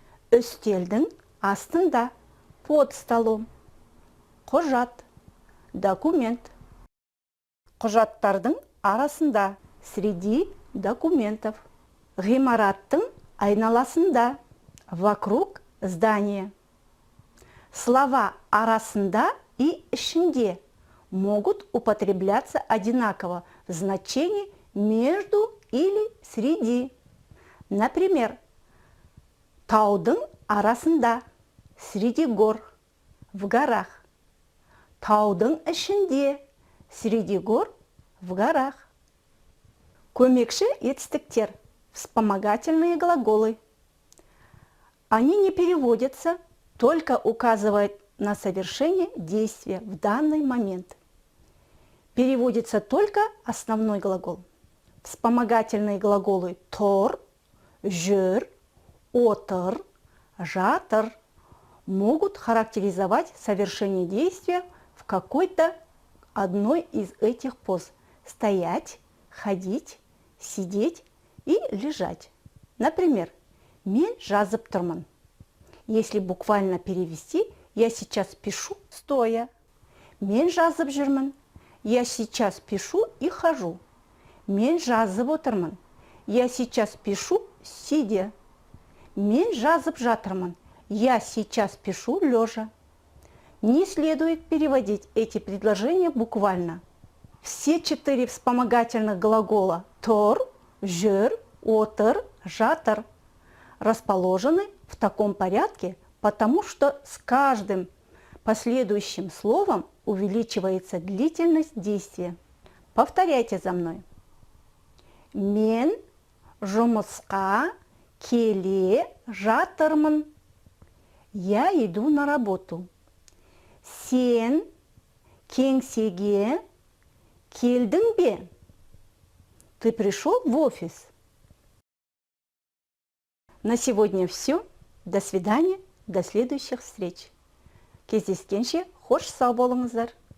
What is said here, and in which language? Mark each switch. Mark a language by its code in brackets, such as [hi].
[kk] Үстелдің астында, [ru] под столом. [kk] Құжат – документ. Құжаттардың арасында, [ru] среди документов. [kk] Ғимараттың айналасында, [ru] вокруг здания. Слова арасында и ішінде могут употребляться одинаково в значении между или среди. Например, [kk] таудың арасында, [ru] среди гор, в горах. [kk] Таудың ішінде, [ru] среди гор, в горах. [kk] Көмекші етістіктер – [ru] вспомогательные глаголы. Они не переводятся, только указывают на совершение действия в данный момент. Переводится только основной глагол. Вспомогательные глаголы тор, жүр, отыр, жатыр могут характеризовать совершение действия в какой-то одной из этих поз. Стоять, ходить, сидеть и лежать. Например, [kk] мен жазып тұрмын. [ru] Если буквально перевести, я сейчас пишу стоя. [kk] Мен жазып жүрмін. [ru] Я сейчас пишу и хожу. [kk] Мен жазып отырмын. [ru] Я сейчас пишу сидя. [kk] Мен жазып жатырмын. [ru] Я сейчас пишу лежа. Не следует переводить эти предложения буквально. Все 4 вспомогательных глагола тор, жүр, отыр, жатыр расположены в таком порядке, потому что с каждым последующим словом увеличивается длительность действия. Повторяйте за мной. [kk] Мен жұмысқа келе жатырмын. [ru] Я иду на работу. [kk] Сен кеңсеге келдің бе? [ru] Ты пришел в офис? На сегодня все. До свидания, до следующих встреч. [kk] Кездескенше хош сау болыңыздар.